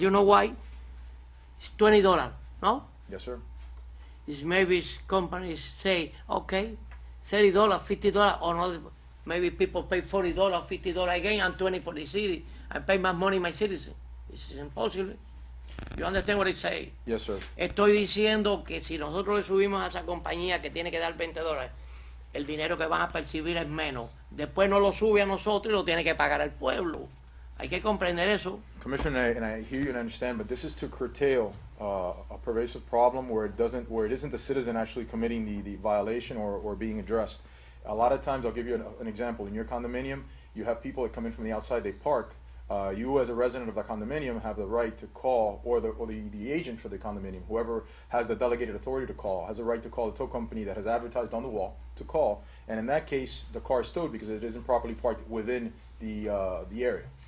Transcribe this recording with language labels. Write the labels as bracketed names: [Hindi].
[English] You know why? It's $20, no? Yes, sir. It's maybe companies say, okay, $30, $50, or not, maybe people pay $40, $50 again, and 20 for the city. I pay más money my citizen. It's impossible. You understand what I say? Yes, sir. [Spanish] Estoy diciendo que si nosotros le subimos a esa compañía que tiene que dar $20, el dinero que van a percibir es menos. Después no lo sube a nosotros y lo tiene que pagar el pueblo. Hay que comprender eso. [English] Commissioner, and I hear you and understand, but this is to curtail a pervasive problem where it isn't the citizen actually committing the violation or being addressed. A lot of times, I'll give you an example. In your condominium, you have people that come in from the outside, they park, You as a resident of the condominium have the right to call, or the agent for the condominium, whoever has the delegated authority to call, has a right to call the tow company that has advertised on the wall to call, and in that case, the car is towed because it isn't properly parked within the area.